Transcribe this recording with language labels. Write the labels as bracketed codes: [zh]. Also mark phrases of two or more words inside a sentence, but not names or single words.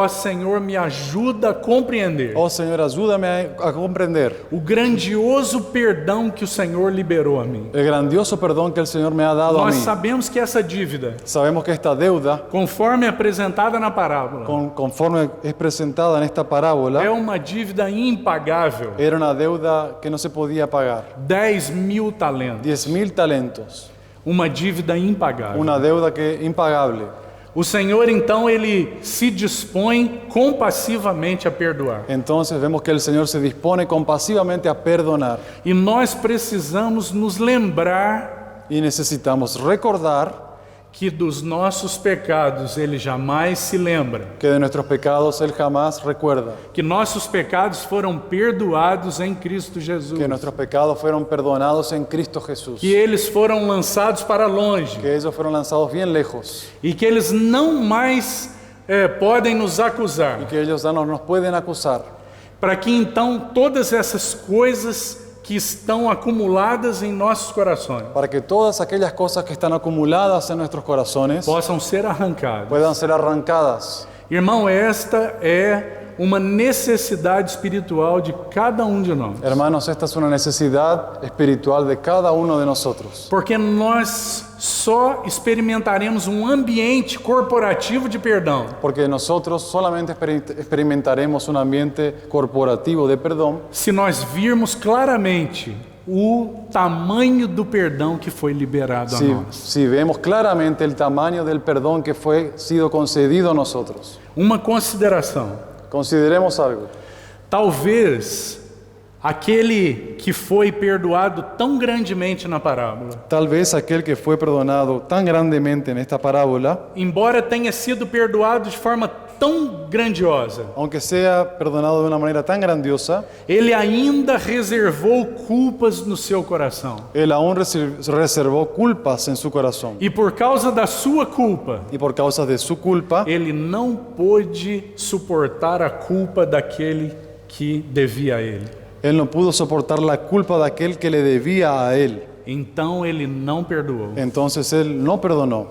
[pt] Ó Senhor, me ajuda a compreender [es] Oh Señor, ayúdame a comprender [pt] o grandioso perdão que o Senhor liberou a mim. [es] el grandioso perdón que el Señor me ha dado a [pt] Nós [es] mí. [pt] sabemos que essa dívida, [es] Sabemos que esta deuda, [pt] conforme apresentada na parábola, [es] conforme es presentada en esta parábola, [pt] é uma dívida impagável. [es] era una deuda que no se podía pagar. [pt] 10.000 talentos. [es] 10.000 talentos. [pt] Uma dívida impagável. [es] Una deuda que es impagable. [pt] O Senhor, então, Ele se dispõe compassivamente a perdoar. [es] Entonces vemos que el Señor se dispone compasivamente a perdonar. [pt] E nós precisamos nos lembrar [es] Y necesitamos recordar [pt] que dos nossos pecados Ele jamais se lembra. [es] que de nuestros pecados Él jamás recuerda. [pt] Que nossos pecados foram perdoados em Cristo Jesus. [es] Que nuestros pecados fueron perdonados en Cristo Jesús. [pt] Que eles foram lançados para longe. [es] Que ellos fueron lanzados bien lejos. [pt] E que eles não mais podem nos [es] Y [pt] acusar. [es] que ellos ya no nos pueden acusar. [pt] Para que então todas essas coisas que estão acumuladas em nossos corações [es] Para que todas aquellas cosas que están acumuladas en nuestros corazones [pt] possam ser arrancadas. [es] puedan ser arrancadas. [pt] Irmão, esta é uma necessidade espiritual de cada um de nós. [es] Hermanos, esta es una necesidad espiritual de cada uno de nosotros. [pt] Porque nós só experimentaremos um ambiente corporativo de perdão [es] Porque nosotros solamente experimentaremos un ambiente corporativo de perdón [pt] se nós virmos claramente o tamanho do perdão que foi liberado a nós. [es] si vemos claramente el tamaño del perdón que fue sido concedido a nosotros. [pt] Uma consideração. [es] Consideremos algo. [pt] Talvez aquele que foi perdoado tão grandemente na parábola, [es] Tal vez aquel que fue perdonado tan grandemente en esta parábola, [pt] embora tenha sido perdoado de forma tão grandiosa, [es] aunque sea perdonado de una manera tan grandiosa, [pt] ele ainda reservou culpas no seu coração. [es] él aún reservó culpas en su corazón. [pt] E por causa da sua culpa, [es] Y por causa de su culpa, [pt] ele não pôde suportar a culpa daquele que devia a ele. [es] él no pudo soportar la culpa de aquel que le debía a él. [pt] Então ele não perdoou. [es] Entonces él no perdonó.